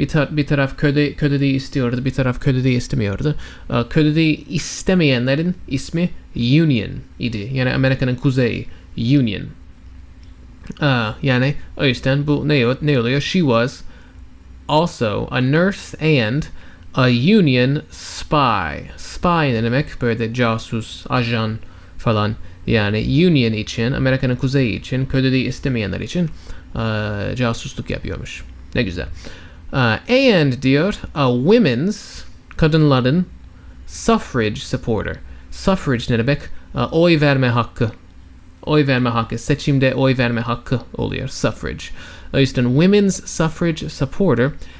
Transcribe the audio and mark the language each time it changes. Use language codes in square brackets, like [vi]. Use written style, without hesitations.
[tr] Bir taraf köleliği istiyordu, bir taraf köleliği istemiyordu. Köleliği istemeyenlerin ismi Union idi. Yani Amerika'nın kuzeyi Union. Yani o yüzden bu ne oluyor? [en] She was also a nurse and a Union spy. [tr] Spy ne demek? Böyle casus, ajan falan Yani Union için, Amerika'nın kuzeyi için, köleliği istemeyenler için casusluk yapıyormuş. Ne güzel. And diyor, a women's, kadınların suffrage supporter. Suffrage ne demek? Oy verme hakkı. Oy verme hakkı. Seçimde oy verme hakkı oluyor. Suffrage. O yüzden women's suffrage supporter.